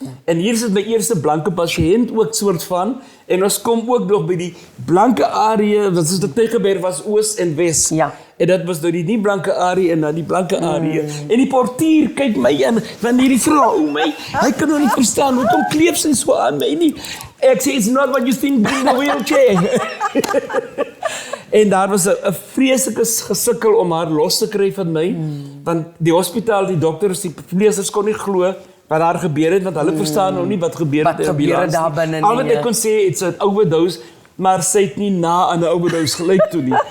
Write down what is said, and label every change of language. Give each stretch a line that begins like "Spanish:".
Afrikaans: En hier is dit my eerste blanke pasiënt ook soort van, en ons kom ook nog by die blanke area, wat soos die Tygerberg was oos en wes. Ja. En dat was door die nie blanke area en dan die blanke area. En die portier kyk my aan, van hierdie vrou, hy kan nog nie verstaan, hoekom kleef sy so aan my nie? Ek sê,
English: it's not what you think, bring the wheelchair.
Afrikaans: En daar was 'n vreeslike gesukkel om haar los te kry van my, want die hospitaal, die dokters, die verpleegsters kon nie glo wat daar gebeur het, want hulle verstaan nou nie wat gebeur het in die ambulans. Daar binne nie. Al wat ek kon sê,
English: it's an overdose,
Afrikaans: maar sy het nie na aan 'n overdose gelyk toe nie.